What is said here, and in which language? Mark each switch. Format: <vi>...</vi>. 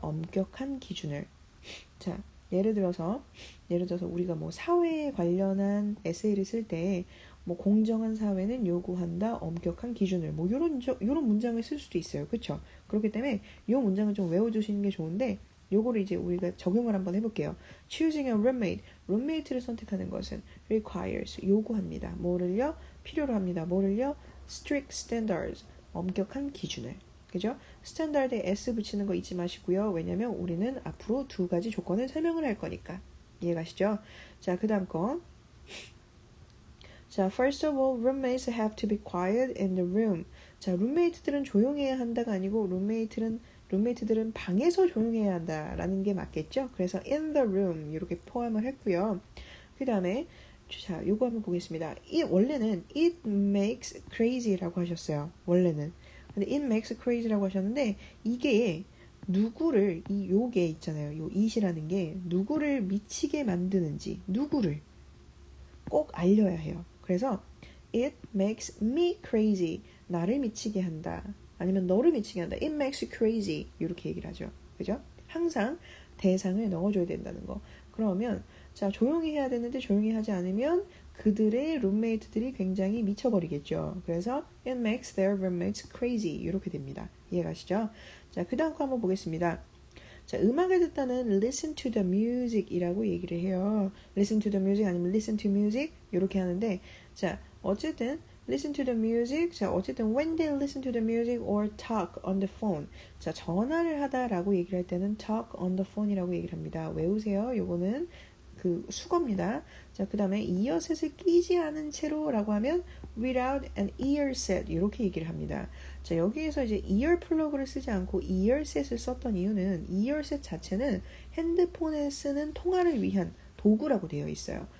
<ko>엄격한 기준을. 자, 예를 들어서 우리가 뭐 사회에 관련한 에세이를 쓸 때 뭐 공정한 사회는 요구한다 엄격한 기준을 뭐 요런 문장을 쓸 수도 있어요. 그렇죠? 그렇기 때문에 요 문장을 좀 외워주시는 게 좋은데 요거를 이제 우리가 적용을 한번 해볼게요.</ko> <en>Choosing a roommate,</en> <ko>roommate를 선택하는 것은 requires, 요구합니다. 뭐를요? 필요로 합니다. 뭐를요?</ko> <en>strict standards,</en> <ko>엄격한 기준을. 그죠? 스탠다드에 S 붙이는 거 잊지 마시고요. 왜냐면 우리는 앞으로 두 가지 조건을 설명을 할 거니까. 이해가시죠? 자, 그 다음 거. 자,</ko> <en>first of all, roommates have to be quiet in the room.</en> <ko>자, 룸메이트들은 조용해야 한다가 아니고 룸메이트들은 방에서 조용해야 한다라는 게 맞겠죠? 그래서</ko> <en>in the room</en> <ko>이렇게 포함을 했고요. 그 다음에 자, 요거 한번 보겠습니다. 원래는</ko> <en>it makes crazy</en> <ko>라고 하셨어요. 원래는. 근데</ko> <en>it makes crazy</en> <ko>라고 하셨는데 이게 누구를 요게 있잖아요. 요 it이라는 게 누구를 미치게 만드는지 누구를 꼭 알려야 해요. 그래서</ko> <en>it makes me crazy</en> <ko>나를 미치게 한다. 아니면 너를 미치게 한다.</ko> <en>it makes you crazy</en> <ko>이렇게 얘기를 하죠. 그죠? 항상 대상을 넣어줘야 된다는 거. 그러면 자 조용히 해야 되는데 조용히 하지 않으면 그들의 룸메이트들이 굉장히 미쳐버리겠죠. 그래서</ko> <en>it makes their roommates crazy</en> <ko>이렇게 됩니다. 이해가시죠? 자, 그 다음 거 한번 보겠습니다. 자, 음악을 듣다는</ko> <en>listen to the music</en> <ko>이라고 얘기를 해요.</ko> <en>listen to the music</en> <ko>아니면</ko> <en>listen to music</en> <ko>이렇게 하는데 자, 어쨌든 listen to the music 자, 어쨌든</ko> <en>when they listen to the music or talk on the phone</en> <ko>자, 전화를 하다라고 얘기를 할 때는</ko> <en>talk on the phone</en> <ko>이라고 얘기를 합니다. 외우세요. 요거는 그 수거입니다. 자, 그 다음에 이어셋을 끼지 않은 채로라고 하면</ko> <en>without an earset</en> <ko>이렇게 얘기를 합니다. 자, 여기에서 이제 ear 플러그를 쓰지 않고 earset을 썼던 이유는 earset 자체는 핸드폰에 쓰는 통화를 위한 도구라고 되어 있어요.</ko>